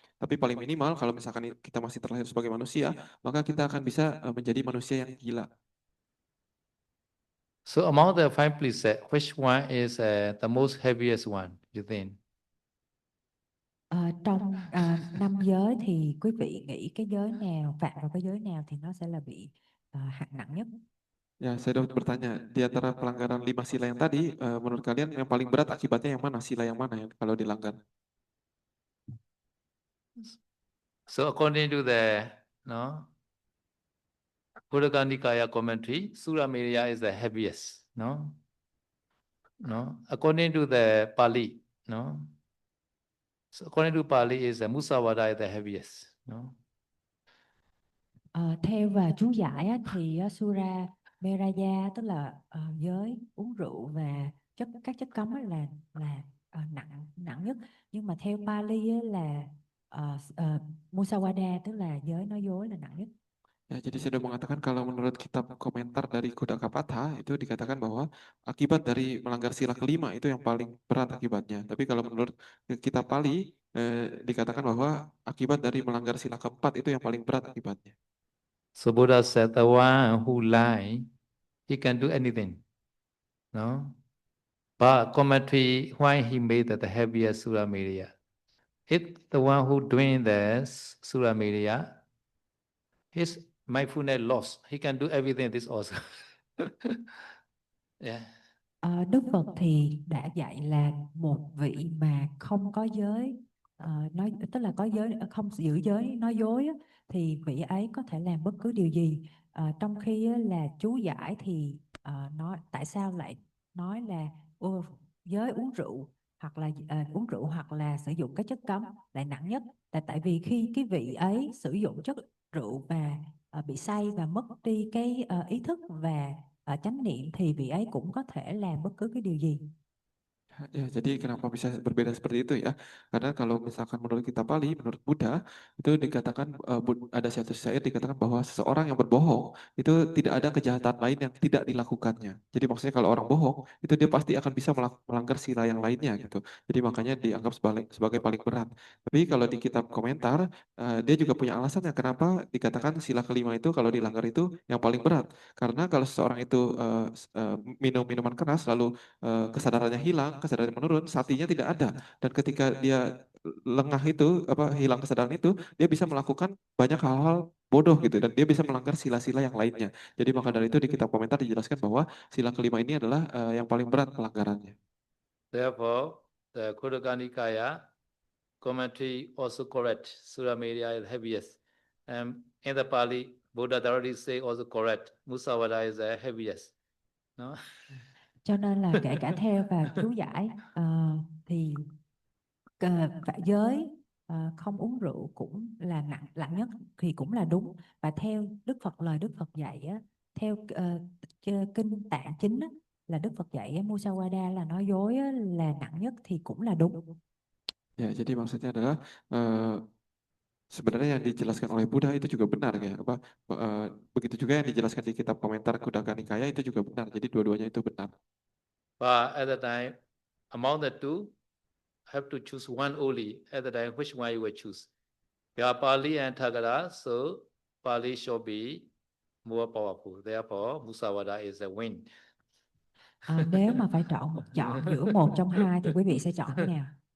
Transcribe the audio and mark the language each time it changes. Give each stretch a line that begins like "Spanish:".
Indonesian: Tapi paling minimal kalau misalkan kita masih terlahir sebagai manusia, maka kita akan bisa menjadi manusia yang gila.
English: So among the five precepts, which one is the most heaviest one, you think?
Vietnamese: Trong 5 giới thì quý vị nghĩ cái giới nào, phạm vào cái giới nào thì nó sẽ là bị hạng nặng nhất?
Indonesian: Ya, saya dapat bertanya, di antara pelanggaran 5 sila yang tadi, menurut kalian yang paling berat akibatnya yang mana? Sila yang mana yang kalau dilanggar?
English: So according to the Buddhagga Nikaya commentary, Sura Mereya is the heaviest. No? According to the Pali, no? So according to Pali is the Musavada is the heaviest. No?
Vietnamese: Theo và chú giải á, thì Sura Meraya tức là giới uống rượu và các chất cấm á là nặng nhất. Nhưng mà theo Pali á, là Musawada tức là giới nói dối là nặng nhất.
Indonesian: Ya, jadi saya sudah mengatakan kalau menurut kitab komentar dari Kudakapatha itu dikatakan bahwa akibat dari melanggar sila kelima itu yang paling berat akibatnya. Tapi kalau menurut kitab Pali dikatakan bahwa akibat dari melanggar sila keempat itu yang paling berat akibatnya.
English: So Buddha said the one who lie, he can do anything. No? But commentary, why he made that the heaviest Sura Mereya? If the one who doing the Sura Mereya, his mindfulness lost, he can do everything this also. Yeah.
Vietnamese: Đức Phật thì đã dạy là một vị mà không có giới nói tức là có giới không giữ giới nói dối á, thì vị ấy có thể làm bất cứ điều gì. Trong khi á, là chú giải thì nói tại sao lại nói là giới uống rượu hoặc là sử dụng các chất cấm lại nặng nhất, là tại vì khi cái vị ấy sử dụng chất rượu và bị say và mất đi cái ý thức và chánh niệm thì vị ấy cũng có thể làm bất cứ cái điều gì.
Indonesian: Ya, jadi kenapa bisa berbeda seperti itu ya? Karena kalau misalkan menurut kitab Pali, menurut Buddha, itu dikatakan ada satu syair dikatakan bahwa seseorang yang berbohong itu tidak ada kejahatan lain yang tidak dilakukannya. Jadi maksudnya kalau orang bohong itu dia pasti akan bisa melanggar sila yang lainnya gitu. Jadi makanya dianggap sebagai paling berat. Tapi kalau di kitab komentar dia juga punya alasannya kenapa dikatakan sila kelima itu kalau dilanggar itu yang paling berat. Karena kalau seseorang itu minum minuman keras lalu kesadarannya hilang, kesadaran menurun, satinya tidak ada. Dan ketika dia lengah itu, hilang kesadaran itu, dia bisa melakukan banyak hal-hal bodoh gitu dan dia bisa melanggar sila-sila yang lainnya. Jadi maka dari itu di kitab komentar dijelaskan bahwa sila kelima ini adalah yang paling berat pelanggarannya.
English: Therefore, the Khuddaka Nikaya commentary also correct. Sura Mereya is heaviest. And in the Pali, Buddha already say also correct. Musavada is the heaviest. No?
Vietnamese: Cho nên là kể cả theo và chú giải thì phải giới không uống rượu cũng là nặng nhất thì cũng là đúng. Và theo lời Đức Phật dạy á, theo kinh Tạng chính á, là Đức Phật dạy Musawada là nói dối á, là nặng nhất thì cũng là đúng.
Indonesian: Ya, jadi maksudnya adalah sebenarnya yang dijelaskan oleh Buddha itu juga benar ya. Begitu juga yang dijelaskan di kitab komentar Khuddaka Nikaya itu juga benar. Jadi dua-duanya itu benar.
English: But at the time, among the two, have to choose one only. At the time, which one you will choose? There are Pali and Thagara, so Pali should be more powerful. Therefore, Musawada is the win.
Vietnamese: Nếu mà phải chọn giữa một trong hai thì quý vị sẽ chọn cái nào?